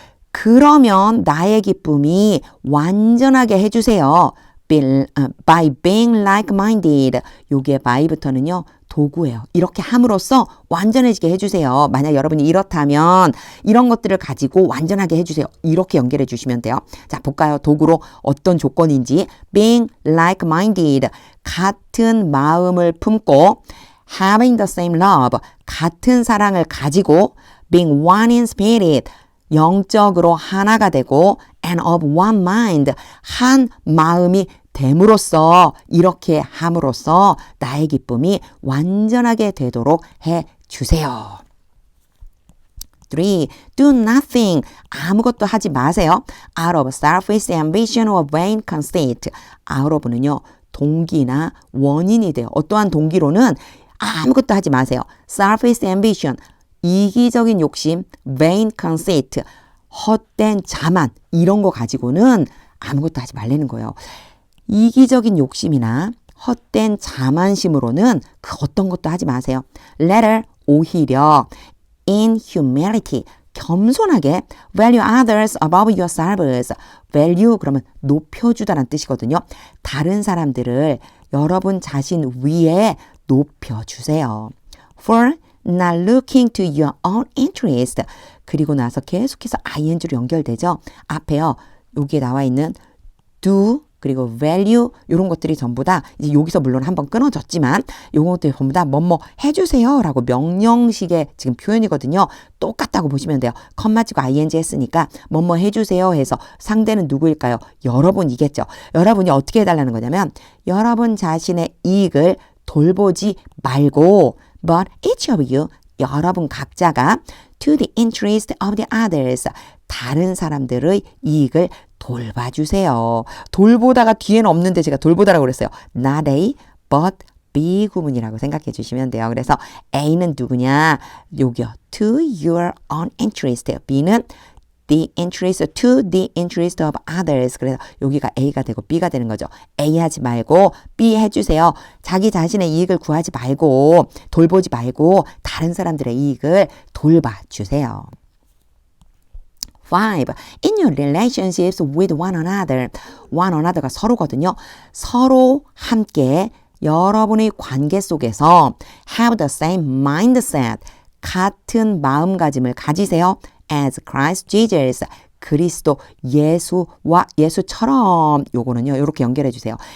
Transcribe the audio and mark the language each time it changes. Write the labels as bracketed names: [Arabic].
[Korean] 그러면 나의 기쁨이 완전하게 해주세요. [English] by being like-minded. [Korean] 요게 by부터는요. 도구예요. 이렇게 함으로써 완전해지게 해주세요. 만약 여러분이 이렇다면 이런 것들을 가지고 완전하게 해주세요. 이렇게 연결해 주시면 돼요. 자, 볼까요? 도구로 어떤 조건인지. [English] being like-minded. [Korean] 같은 마음을 품고 [English] having the same love. [Korean] 같은 사랑을 가지고 [English] being one in spirit. [Korean] 영적으로 하나가 되고 [English] and of one mind. [Korean] 한 마음이 됨으로써 이렇게 함으로써 나의 기쁨이 완전하게 되도록 해주세요. 3. [English] Do nothing. [Korean] 아무것도 하지 마세요. [English] Out of selfish ambition or vain conceit. out of는요. [Korean] 동기나 원인이 돼요. 어떠한 동기로는 아무것도 하지 마세요. [English] Selfish ambition. [Korean] 이기적인 욕심, [English] vain conceit, [Korean] 헛된 자만 이런 거 가지고는 아무것도 하지 말라는 거예요. 이기적인 욕심이나 헛된 자만심으로는 그 어떤 것도 하지 마세요. [English] Rather, [Korean] 오히려 [English] in humility, [Korean] 겸손하게 [English] value others above yourselves. [Korean] value 그러면 높여주다라는 뜻이거든요. 다른 사람들을 여러분 자신 위에 높여주세요. [English] For not looking to your own interest. [Korean] 그리고 나서 계속해서 ing로 연결되죠. 앞에요. 여기에 나와 있는 do 그리고 value 이런 것들이 전부 다 이제 여기서 물론 한번 끊어졌지만 이런 것들이 전부 다 뭐뭐 해주세요 라고 명령식의 지금 표현이거든요. 똑같다고 보시면 돼요. 컴마 치고 ing 했으니까 뭐뭐 해주세요 해서 상대는 누구일까요? 여러분이겠죠. 여러분이 어떻게 해달라는 거냐면 여러분 자신의 이익을 돌보지 말고 [English] but each of you, [Korean] 여러분 각자가 [English] to the interest of the others, [Korean] 다른 사람들의 이익을 돌봐주세요. 돌보다가 뒤에는 없는데 제가 돌보다라고 그랬어요. Not A, but B 구문이라고 생각해 주시면 돼요. 그래서 A는 누구냐? 여기요. [English] To your own interest. [Korean] B는 [English] the interest to the interest of others. [Korean] 그래서 여기가 A가 되고 B가 되는 거죠. A 하지 말고 B 해주세요. 자기 자신의 이익을 구하지 말고 돌보지 말고 다른 사람들의 이익을 돌봐주세요. 5. [English] In your relationships with one another. [Korean] one another가 서로거든요. 서로 함께 여러분의 관계 속에서 [English] have the same mindset. [Korean] 같은 마음가짐을 가지세요. [English] as Christ Jesus. [Korean] 그리스도 예수와 예수처럼 요거는요. 요렇게 연결해 주세요.